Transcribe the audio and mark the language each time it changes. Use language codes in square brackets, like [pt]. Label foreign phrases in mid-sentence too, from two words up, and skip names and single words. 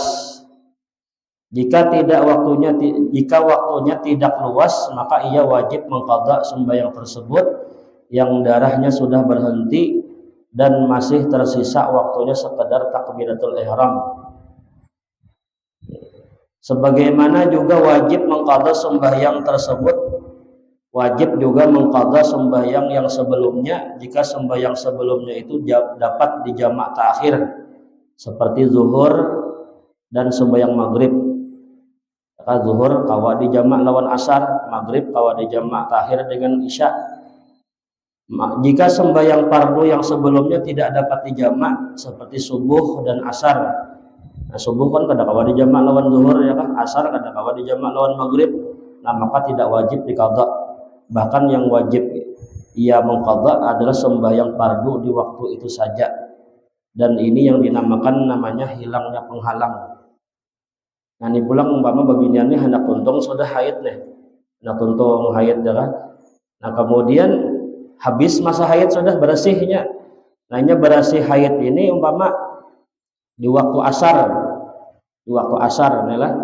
[id] Jika waktunya tidak luas, maka ia wajib mengqadha sembahyang tersebut yang darahnya sudah berhenti dan masih tersisa waktunya sekedar takbiratul ihram. Sebagaimana juga wajib mengqadha sembahyang tersebut, wajib juga mengqadha sembahyang yang sebelumnya jika sembahyang sebelumnya itu dapat dijamak ta'khir seperti zuhur dan sembahyang maghrib. [bjn] Maka zuhur kawa dijamak lawan asar, maghrib kawa dijamak ta'khir dengan isya. [id] Jika sembahyang fardu yang sebelumnya tidak dapat dijamak seperti subuh dan asar. [bjn] Nah, subuh kan kada kawa dijamak lawan zuhur ya kan, asar kada kawa dijamak lawan maghrib. [id] Nah, maka tidak wajib diqadha. Bahkan yang wajib ia mengqadha adalah sembahyang fardu di waktu itu saja. Dan ini yang namanya hilangnya penghalang. [bjn] Nah, ini pulang umpama babiniannya hendak tuntung sudah haid nih. Hendak tuntung haid ya kan. [id] Nah, kemudian habis masa haid sudah bersihnya. [bjn] Nah, ini bersih haid ini umpama di waktu asar nih lah.